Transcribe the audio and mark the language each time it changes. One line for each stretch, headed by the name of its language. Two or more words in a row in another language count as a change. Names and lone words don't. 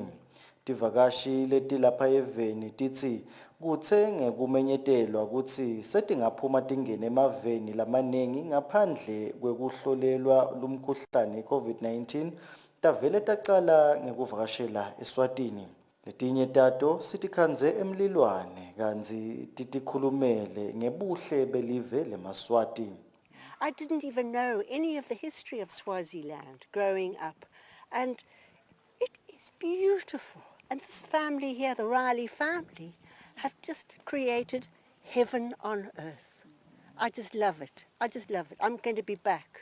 Swati: Tivakashi letilapha eveni tithi kutse ngekumenyetelwa kutsi setingaphuma tingene emaveni lamanengi ngaphandle kwekuhlolelwa lumkhuhlane i-COVID-19 tavele tacala ngekuvakashela eSwatini. Letinye tato sitikhandze emlilwane kanzi titikhulumele ngebuhle belive leMaswati.
English: I didn't even know any of the history of Swaziland growing up, and it is beautiful. And this family here, the Riley family, have just created heaven on earth. I just love it. I just love it. I'm going to be back.